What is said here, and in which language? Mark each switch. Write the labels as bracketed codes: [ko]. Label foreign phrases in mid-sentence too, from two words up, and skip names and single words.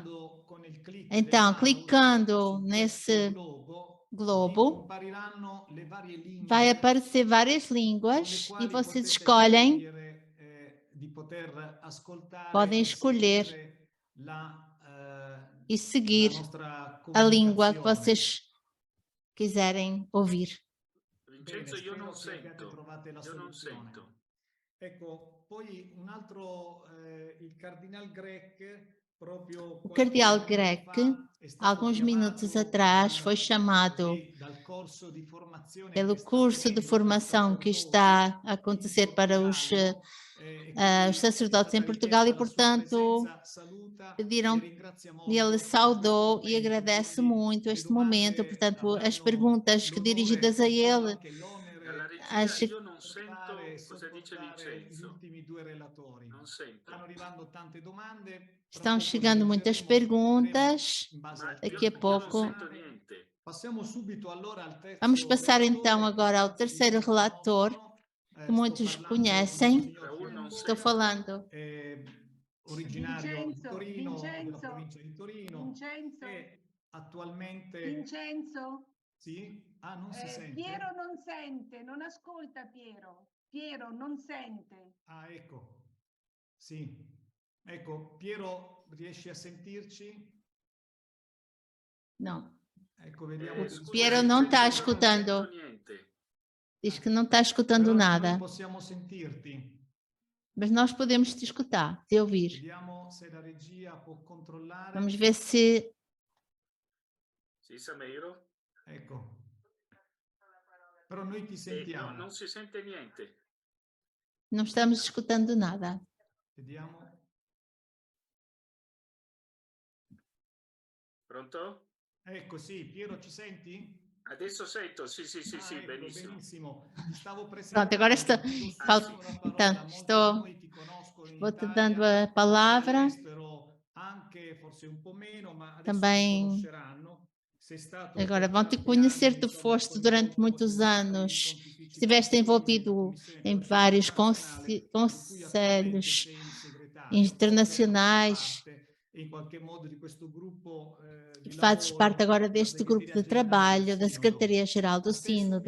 [pt] Então, clicando nesse globo, vai aparecer várias línguas e vocês escolhem, podem escolher e seguir a língua que vocês quiserem ouvir. [it] Vincenzo, io non sento. Ecco, poi un altro, il Cardinal Grech, [pt] o cardeal Grech, alguns minutos atrás, foi chamado pelo curso de formação que está a acontecer para os sacerdotes em Portugal e, portanto, pediram, e ele saudou e agradece muito este momento, portanto, as perguntas dirigidas a ele, [it] Cosa dice sopportare gli Vincenzo? ultimi due relatori. Non sento. Stanno arrivando tante domande. Tra [pt] Estão [it] poco [pt] chegando muitas [it] leggeremo, [pt] perguntas. [it] in base Ma al [pt] Daqui a [it] tempo io non [pt] pouco. [it] sento niente. Passiamo subito allora al terzo [pt] Vamos passar [it] relatore, [pt] então [it] che [pt] agora ao [it] tanti di [pt] terceiro [it] voi [pt] relator, [it] conoscono. [pt] que [it] Sto [pt] muitos [it] parlando [pt] conhecem. [it] del signor Raul non [pt] Estou [it] sento. [pt] falando. [it] Originario di Vincenzo, Torino, della Vincenzo, provincia di Torino, Vincenzo, e attualmente... Vincenzo, Sì? Ah, non si sente? Piero non sente, non ascolta Piero. Piero non sente. Ah, ecco. Sì. Ecco, Piero, riesci a sentirci? [pt] Não. [it] Ecco, vediamo di Scusa, Piero rispondere. [pt] não [it] Vincenzo, [pt] está [it] io non [pt] escutando. [it] sento niente. [pt] Diz que não está escutando [it] Però noi [pt] nada. [it] possiamo sentirti. [pt] Mas nós podemos te escutar, te ouvir. [it] Vediamo se la regia può controllare. [pt] Vamos ver se... [it] Sì, Sameiro? Ecco. Però noi ti sentiamo. No, non si sente niente. [pt] Não estamos escutando nada. [it] Vediamo. Pronto? Ecco, sì. Piero, ci senti? Adesso sento, sì, Ecco, benissimo. benissimo. Stavo [pt] Pronto, agora estou... Então, estou... Vou-te dando a palavra. Também... Agora, vão-te conhecer, tu foste durante muitos anos, estiveste envolvido em vários conselhos internacionais, fazes parte agora deste grupo de trabalho da Secretaria-Geral do Sínodo.